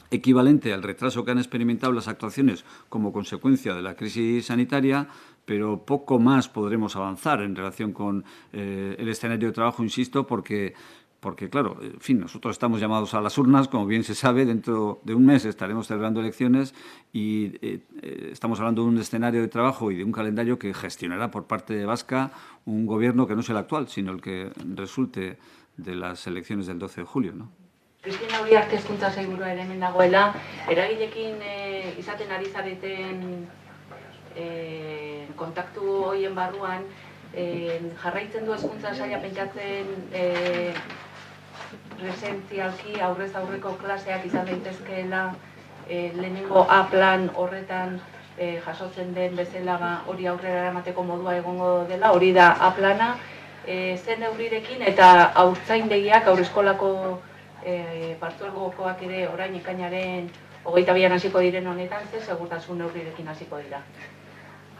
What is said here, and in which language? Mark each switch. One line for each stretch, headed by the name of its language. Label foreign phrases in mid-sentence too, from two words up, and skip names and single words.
Spanish: al retraso que han experimentado las actuaciones como consecuencia de la crisis sanitaria, pero poco más podremos avanzar en relación con el escenario de trabajo, insisto, porque claro, en fin, nosotros estamos llamados a las urnas, como bien se sabe, dentro de un mes estaremos celebrando elecciones y estamos hablando de un escenario de trabajo y de un calendario que gestionará por parte de Vasca un gobierno que no es el actual, sino el que resulte de las elecciones del 12 de julio, ¿no?
Basque: Cristina Uriarte hezkuntza sailburua ere hemen dagoela, eragileekin izaten ari zareten kontaktu horien barruan, jarraitzen du hezkuntza saila pentsatzen presentzialki aurrez aurreko klaseak izan daitezkeela lehenengo A plan horretan jasotzen den bezala hori aurrera eramateko modua egongo dela, hori da A plana, zen neurrirekin eta haurtzaindegiak, haurreskolako partzuergokoak ere orain ekainaren 22an hasiko diren honetan, ze segurtasun neurrirekin hasiko dira?